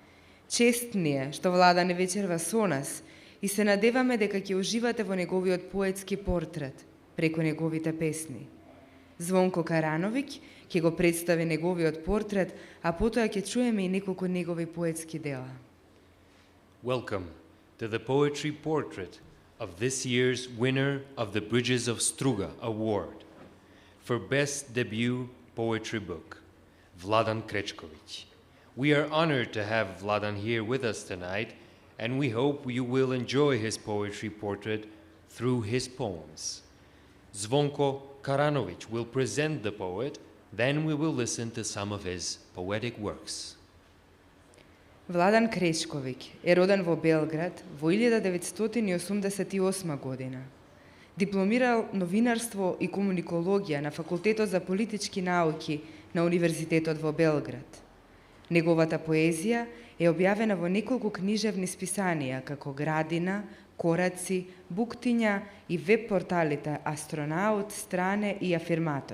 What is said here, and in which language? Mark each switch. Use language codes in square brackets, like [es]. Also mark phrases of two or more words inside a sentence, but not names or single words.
[mk] Чест ни е што Владан е вечерва со нас и се надеваме дека ќе уживате во неговиот поетски портрет преку неговите песни. Звонко Карановиќ ќе го представи неговиот портрет, а потоа ќе чуеме и неколку негови поетски дела. [en] Welcome to the poetry portrait of this year's winner of the Bridges of Struga Award for Best Debut Poetry Book, Vladan Krečković. We are honored to have Vladan here with us tonight, and we hope you will enjoy his poetry portrait through his poems. Zvonko Karanović will present the poet, then we will listen to some of his poetic works. [mk] Владан Кречковиќ е роден во Белград во 1988 година. Дипломирал новинарство и комуникологија на Факултетот за политички науки на Универзитетот во Белград. Неговата поезија е објавена во неколку книжевни списанија како Градина, Кораци, Буктиња и веб-порталите Астронаут, Стране и Афирматор.